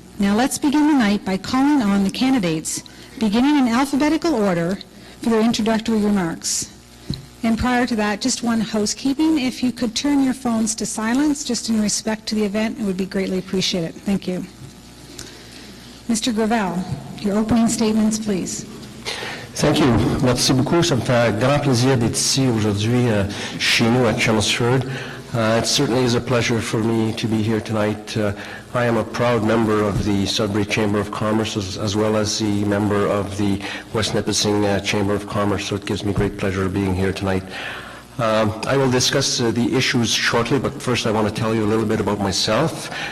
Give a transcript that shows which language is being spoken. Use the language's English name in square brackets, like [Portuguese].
[English] Now let's begin the night by calling on the candidates, beginning in alphabetical order, for their introductory remarks. And prior to that, just one housekeeping. If you could turn your phones to silence, just in respect to the event, it would be greatly appreciated. Thank you. Mr. Gravel, your opening statements, please. Thank you. [French] Merci beaucoup. Ça me fait un grand plaisir d'être ici aujourd'hui chez nous à Chelmsford. [English] It certainly is a pleasure for me to be here tonight. I am a proud member of the Sudbury Chamber of Commerce as well as the member of the West Nipissing Chamber of Commerce, so it gives me great pleasure being here tonight. I will discuss the issues shortly, but first I want to tell you a little bit about myself.